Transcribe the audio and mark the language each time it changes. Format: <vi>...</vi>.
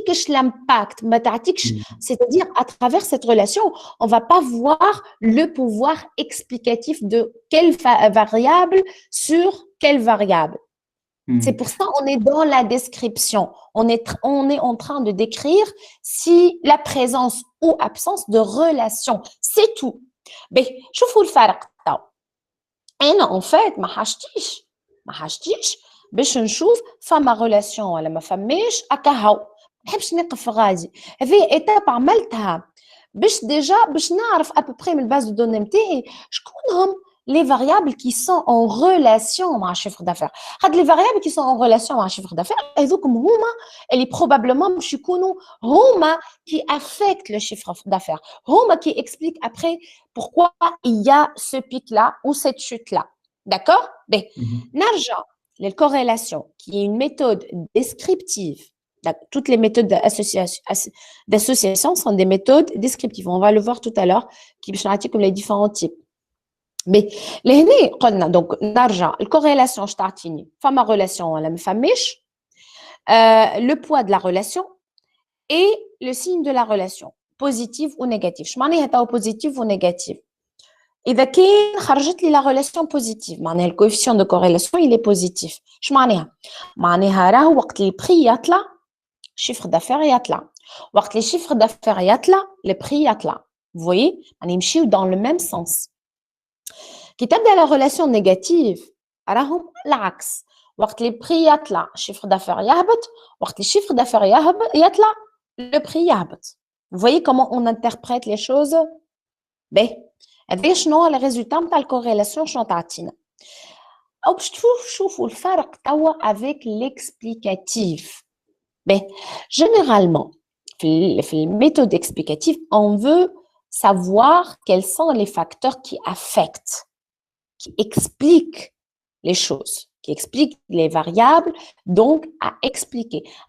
<fr>L'impact, c'est-à-dire à travers cette relation, on va pas voir le pouvoir explicatif de quelle variable sur quelle variable. C'est pour ça qu'on est dans la description. On est en train de décrire si la présence ou absence de relation. C'est tout.</fr> <ar>Mais شوفوا الفرق. أنا en fait ما حاجتيش باش نشوف فما ريلاسيون ولا ما فماش هكا ما نحبش نقف غادي. هذه ايتاب عملتها باش ديجا باش نعرف ابوبري من الباز دو دوني نتاعي شكون هم</ar> <fr>les variables qui sont en relation</fr> <ar>مع chiffre d'affaires.</ar> <fr>هاد les variables qui sont en relation مع chiffre d'affaires</fr> <ar>هذوكم هما اللي</ar> <fr>probablement</fr> <ar>باش يكونوا هما</ar> <fr>qui affectent le chiffre d'affaires. هما qui expliquent après pourquoi il y a ce pic là ou cette chute là. D'accord? Ben, نرجع للcorrélation qui est une méthode descriptive. Toutes les méthodes d'association sont des méthodes descriptives. On va le voir tout à l'heure qui</fr> <ar>بنعطيكم</ar> <fr>comme les différents types. Mais</fr> <ar>لهنا قلنا</ar> <fr>donc نرجع الcorrélation</fr> <ar>تعطيني فما</ar> <fr>relation</fr> <ar>ولا ما فماش</ar> <fr>le poids de la relation et le signe de la relation positive ou négative.</fr> <ar>شو معناها تاو</ar> <fr>positive ou négative؟</fr> <ar>إذا كان خرجت لي</ar> <fr>la relation positive معناها le coefficient de corrélation il est positif.</fr> <ar>شو معناها؟ معناها راهو وقت اللي البري يطلع chiffre d'affaires يطلع. وقت اللي</ar> <fr>chiffre d'affaires يطلع le prix يطلع. Vous voyez؟</fr> <ar>يعني يمشيو</ar> <fr>dans le même sens.</fr> <ar>كي تبدا</ar> <fr>la relation négative</fr> <ar>راهم العكس. وقت اللي البري يطلع chiffre d'affaires يهبط. وقت اللي chiffre d'affaires يطلع le prix يهبط.</ar> <fr>Vous voyez comment on interprète les choses؟</fr> <ar>Ben, هذا شنو لي ريزولتا نتاع الكوريلاسيون شنو تعطينا او باش تشوفوا الفرق توا</ar> <fr>avec l'explicatif. Ben, généralement في méthode explicative on veut savoir quels sont les facteurs qui affectent, qui expliquent les choses, qui expliquent les variables, donc à expliquer.</fr>